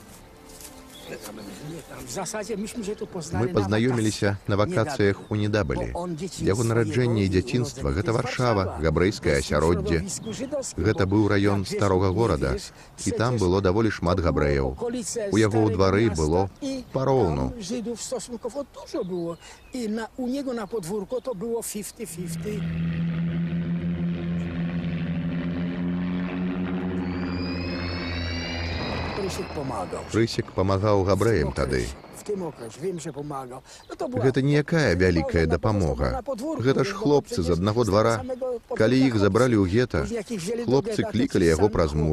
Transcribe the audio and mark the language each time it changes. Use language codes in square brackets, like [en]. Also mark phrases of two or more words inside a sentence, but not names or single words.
[be] Мы пазнаёміліся на вакацыях у Недабалі. Яго нараджэнне і дзяцінства — гэта Варшава, габрэйскае асяроддзе. Гэта быў раён старога горада, і там было даволі шмат габрэяў. У яго ў двары было пароўну. [pl] I u niego na podwórku to było 50-50. [be] Прысек памагаў габрэям тады. Гэта ніякая вялікая дапамога. Гэта ж хлопцы з аднаго двара. Калі іх забралі ў гета, хлопцы клікалі яго праз мур.